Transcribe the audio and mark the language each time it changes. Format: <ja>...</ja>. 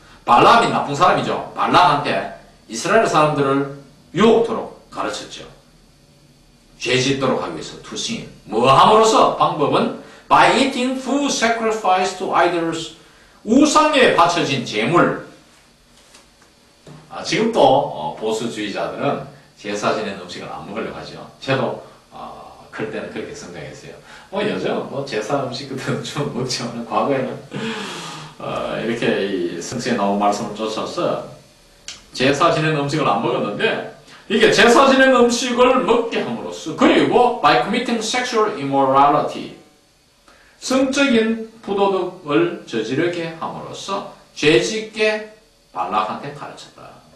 <ko>발람이 나쁜 사람이죠. 발락한테 이스라엘 사람들을 유혹토록 가르쳤죠. 죄 짓도록 하기 위해서</ko> <en>to sin.</en> <ko>뭐 함으로써? 방법은</ko> <en>by eating food sacrificed to idols.</en> <ko>우상에 바쳐진 제물. 지금도 보수주의자들은 제사 지낸 음식을 안 먹으려고 하죠. 저도 클 때는 그렇게 생각했어요. 요즘 제사 음식 그때는 좀 먹지만 과거에는 이렇게 이 성서에 나온 말씀을 쫓아서 제사 지낸 음식을 안 먹었는데 이게 제사 지낸 음식을 먹게 함으로써 그리고</ko> <en>by committing sexual immorality</en> <ko>성적인 부도덕을 저지르게 함으로써 죄짓게 발락한테 가르쳤다.</ko>